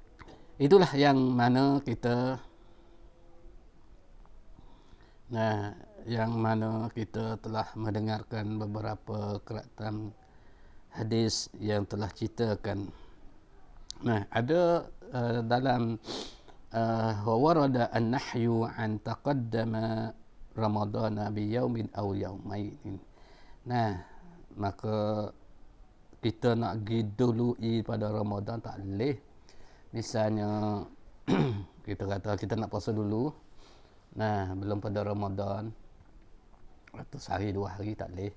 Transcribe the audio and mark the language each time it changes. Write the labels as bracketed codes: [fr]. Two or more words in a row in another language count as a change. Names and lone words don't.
[ms] Itulah yang mana kita yang mana kita telah mendengarkan beberapa keratan hadis yang telah ceritakan. Nah, ada dalam [ar] ورد النهي أن تقدم رمضان بيوم أو يومين. [ms] Nah, maka kita nak pergi dului pada Ramadan tak boleh. Misalnya kita kata kita nak puasa dulu. Nah, belum pada Ramadan atau sehari dua hari tak boleh.